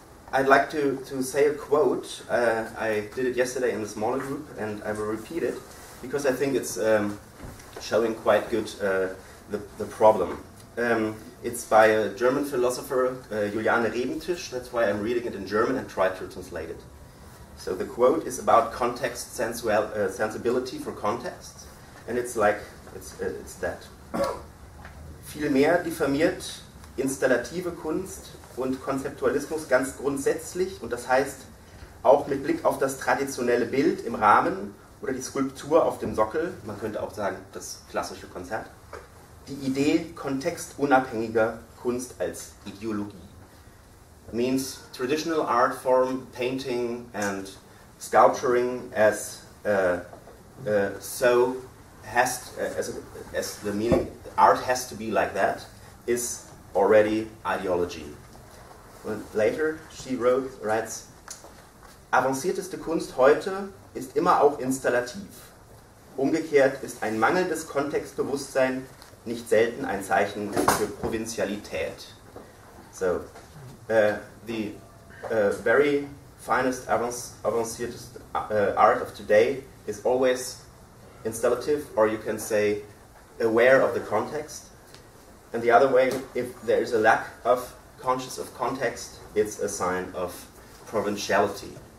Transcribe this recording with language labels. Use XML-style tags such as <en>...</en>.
<en>I'd like to say a quote. I did it yesterday in the smaller group, and I will repeat it because I think it's showing quite good the problem. It's by a German philosopher, Juliane Rebentisch. That's why I'm reading it in German and try to translate it. So the quote is about context sensibility for context, and it's like it's that.</en> <de>Vielmehr diffamiert installative Kunst und Konzeptualismus ganz grundsätzlich, und das heißt auch mit Blick auf das traditionelle Bild im Rahmen oder die Skulptur auf dem Sockel, man könnte auch sagen das klassische Konzert, die Idee kontextunabhängiger Kunst als Ideologie.</de> <en>Means traditional art form, painting and sculpturing as the meaning art has to be like that is already ideology. And later she writes,</en> <de>avancierteste Kunst heute ist immer auch installativ. Umgekehrt ist ein mangelndes Kontextbewusstsein nicht selten ein Zeichen für Provinzialität.</de> <en>So, the very finest, avanciertest art of today is always installative, or you can say aware of the context. And the other way, if there is a lack of conscious of context, it's a sign of provinciality.</en>